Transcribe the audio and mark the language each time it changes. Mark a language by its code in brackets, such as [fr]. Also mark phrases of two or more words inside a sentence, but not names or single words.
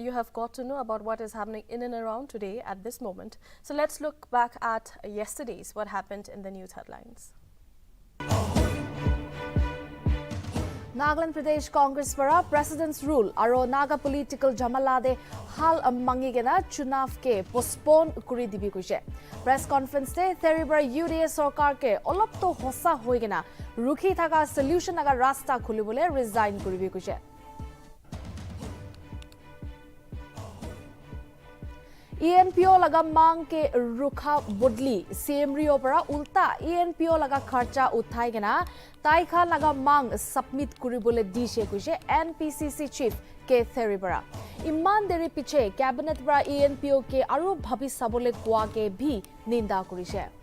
[en] you have got to know about what is happening in and around today at this moment. So let's look back at yesterday's, what happened in the news headlines. [nag] Nagaland Pradesh Congress para President's Rule aro Naga political jamalade hal mangigena chunav ke postpone kuri dibi kuise. Press conference te theribara UDA sarkar ke olop to hosa hoigena rukhi thaka solution naga rasta khulibole resign kuribi kuise. ENPO laga mang ke rukha bodli CMRIO para ulta ENPO laga kharcha uthai gena taikha laga mang submit kuribole dishe kuise NPCC chief ke theribara iman deri piche cabinet para ENPO ke aru bhabi sabole kwa ke bhi ninda kurise.